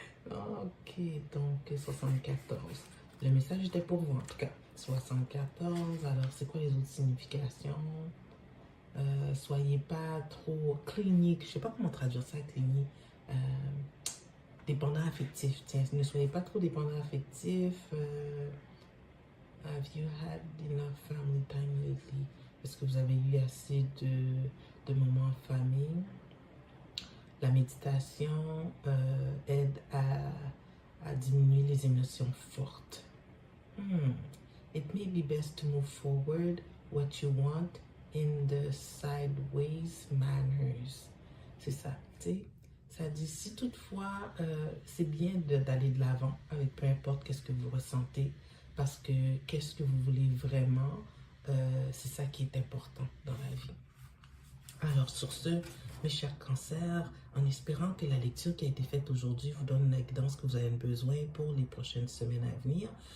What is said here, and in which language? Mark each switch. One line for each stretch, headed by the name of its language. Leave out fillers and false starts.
French: Ok, donc 74. Le message était pour vous en tout cas. 74, alors c'est quoi les autres significations? Soyez pas trop clinique, je sais pas comment traduire ça, clinique. Dépendant affectif, tiens, ne soyez pas trop dépendant affectif.
English: Have you had enough family time lately?
French: Est-ce que vous avez eu assez de moments en famille? La méditation aide à diminuer les émotions fortes.
English: It may be best to move forward what you want in the sideways manners.
French: C'est ça, tu sais. Ça dit, si toutefois, c'est bien d'aller de l'avant avec peu importe qu'est-ce que vous ressentez, parce que qu'est-ce que vous voulez vraiment, c'est ça qui est important dans la vie. Alors sur ce, mes chers cancers, en espérant que la lecture qui a été faite aujourd'hui vous donne la guidance que vous avez besoin pour les prochaines semaines à venir.